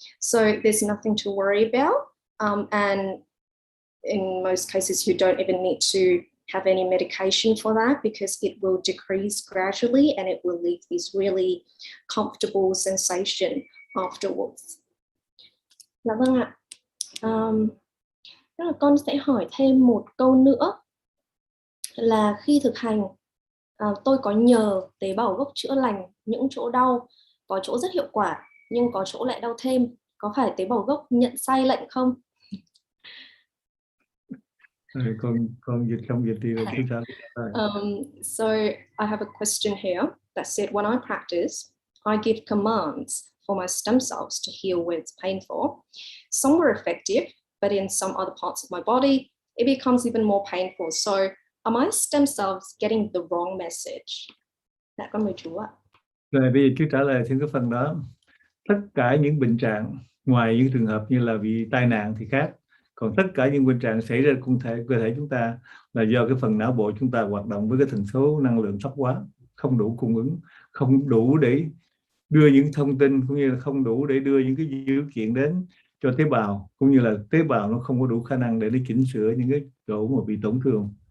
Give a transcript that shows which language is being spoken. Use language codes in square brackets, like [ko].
[en] So there's nothing to worry about. And in most cases, you don't even need to have any medication for that, because it will decrease gradually and it will leave this really comfortable sensation afterwards. [vi] Dạ vâng ạ. Con sẽ hỏi thêm một câu nữa là khi thực hành, tôi có nhờ tế bào gốc chữa lành những chỗ đau, có chỗ rất hiệu quả, nhưng có chỗ lại đau thêm. Có phải tế bào gốc nhận sai lệnh không? Con dịch không dịch thì cứ trả lời. [en] So I have a question here that said, when I practice, I give commands for my stem cells to heal when it's painful. Some were effective, but in some other parts of my body, it becomes even more painful. So are my stem cells getting the wrong message? [vi] Dạ con mời chú ạ. Rồi bây giờ chú trả lời thêm cái phần đó. Tất cả những bệnh trạng ngoài những trường hợp như là bị tai nạn thì khác. Còn tất cả những bệnh trạng xảy ra cơ thể chúng ta là do cái phần não bộ chúng ta hoạt động với cái tần số năng lượng thấp quá, không đủ cung ứng, không đủ để đưa những thông tin, cũng như là không đủ để đưa những cái dữ kiện đến cho tế bào, cũng như là tế bào nó không có đủ khả năng để nó chỉnh sửa những cái chỗ mà bị tổn thương.